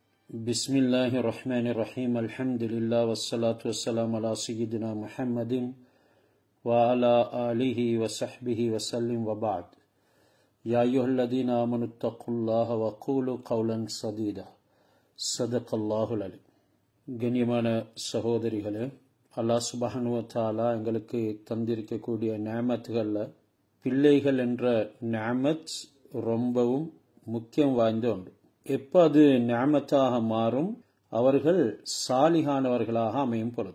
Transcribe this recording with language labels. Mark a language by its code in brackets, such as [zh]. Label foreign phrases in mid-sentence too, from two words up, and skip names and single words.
[ar] بسم الله الرحمن الرحيم. الحمد لله والصلاة والسلام على سيدنا محمد وعلى آله وصحبه وسلم وبعد. يا أيها الذين آمنوا اتقوا الله وقولوا قولا سديدا. صدق الله العليم. [ta] கண்ணியமான சகோதரிகளே, [ar] الله سبحانه وتعالى [ta] எங்களுக்கு தந்திருக்கக்கூடிய நிஅமத்துகள்ல பிள்ளைகள் என்ற நிஅமத் ரொம்பவும் முக்கியம் வாய்ந்த ஒன்று. எப்ப அது நிஅமத்தாக மாறும்? அவர்கள் சாலிஹானவர்களாக அமையும் பொழுது.